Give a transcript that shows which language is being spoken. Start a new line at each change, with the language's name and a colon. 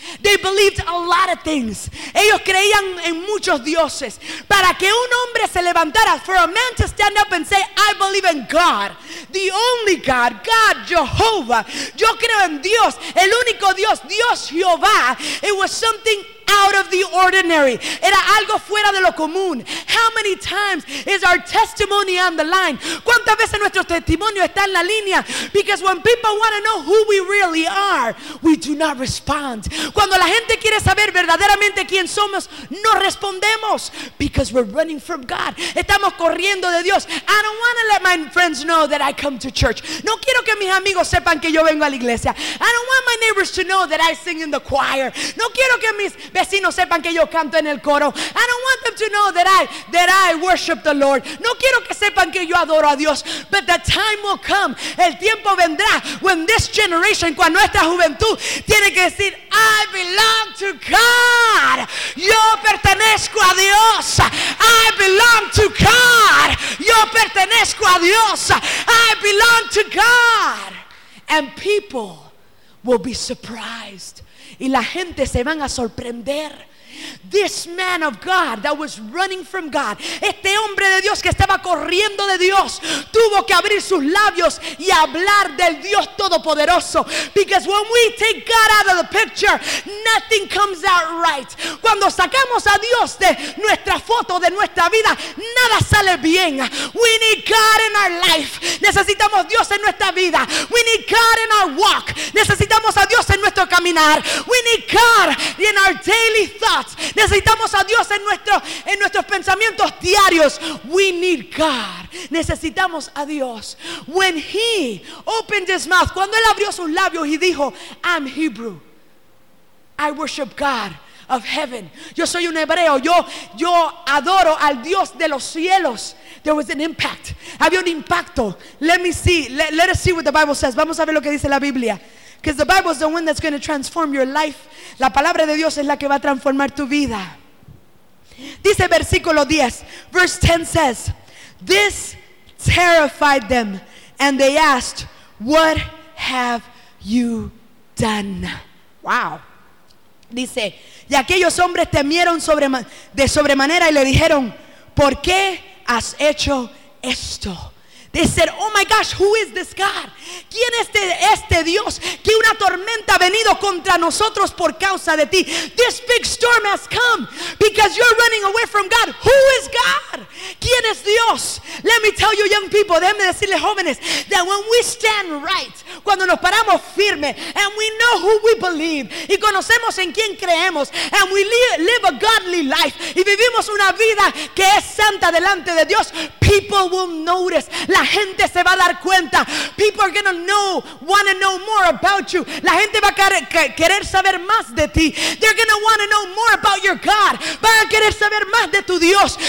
English: They believed a lot of things.
Spanish: Ellos creían en muchos dioses. Para que un hombre se levantara,
English: for a man to stand up and say, I believe in God, the only God, God Jehovah.
Spanish: Yo creo en Dios, el único Dios, Dios Jehová.
English: It was something out of the ordinary.
Spanish: Era algo fuera de lo común.
English: How many times is our testimony on the line?
Spanish: ¿Cuántas veces nuestro testimonio está en la línea?
English: Because when people want to know who we really are, we do not respond.
Spanish: Cuando la gente quiere saber verdaderamente quién somos, no respondemos.
English: Because we're running from God.
Spanish: Estamos corriendo de Dios.
English: I don't want to let my friends know that I come to church.
Spanish: No quiero que mis amigos sepan que yo vengo a la iglesia.
English: I don't want my neighbors to know that I sing in the choir.
Spanish: No quiero que mis vecinos sepan que yo canto en el coro.
English: I don't want them to know that I worship the Lord.
Spanish: No quiero que sepan que yo adoro a Dios.
English: But the time will come,
Spanish: el tiempo vendrá,
English: when this generation,
Spanish: cuando nuestra juventud tiene que decir,
English: I belong to God,
Spanish: yo pertenezco a Dios.
English: I belong to God,
Spanish: yo pertenezco a Dios.
English: I belong to God. And people will be surprised.
Spanish: Y la gente se van a sorprender.
English: This man of God that was running from God,
Spanish: este hombre de Dios que estaba corriendo de Dios, tuvo que abrir sus labios y hablar del Dios Todopoderoso.
English: Because when we take God out of the picture, nothing comes out right.
Spanish: Cuando sacamos a Dios de nuestra foto, de nuestra vida, nada sale bien.
English: We need God in our life.
Spanish: Necesitamos Dios en nuestra vida.
English: We need God in our walk.
Spanish: Necesitamos a Dios en nuestro caminar.
English: We need God in our daily thoughts.
Spanish: Necesitamos a Dios en nuestros pensamientos diarios.
English: We need God.
Spanish: Necesitamos a Dios.
English: When he opened his mouth,
Spanish: cuando él abrió sus labios y dijo,
English: I'm Hebrew, I worship God of heaven.
Spanish: Yo soy un hebreo, yo adoro al Dios de los cielos.
English: There was an impact.
Spanish: Había un impacto.
English: Let me see. Let us see what the Bible says.
Spanish: Vamos a ver lo que dice la Biblia.
English: Because the Bible is the one that's going to transform your life.
Spanish: La palabra de Dios es la que va a transformar tu vida. Dice versículo 10.
English: Verse 10 says, this terrified them and they asked, what have you done? Wow.
Spanish: Dice, y aquellos hombres temieron de sobremanera y le dijeron, ¿por qué has hecho esto?
English: They said, oh my gosh, who is this God?
Spanish: ¿Quién es este Dios? Que una tormenta ha venido contra nosotros por causa de ti.
English: This big storm has come because you're running away from God. Who is God?
Spanish: ¿Quién es Dios?
English: Let me tell you, young people,
Spanish: déjenme decirles, jóvenes,
English: that when we stand right,
Spanish: cuando nos paramos firme,
English: and we know who we believe,
Spanish: y conocemos en quién creemos,
English: and we live a godly life,
Spanish: y vivimos una vida que es santa delante de Dios,
English: people will notice.
Spanish: La gente se va a dar cuenta.
English: People are going to want to know more about you.
Spanish: La gente va a querer saber más de ti.
English: They're going to want to know more about your God.
Spanish: Van a querer saber más de tu Dios.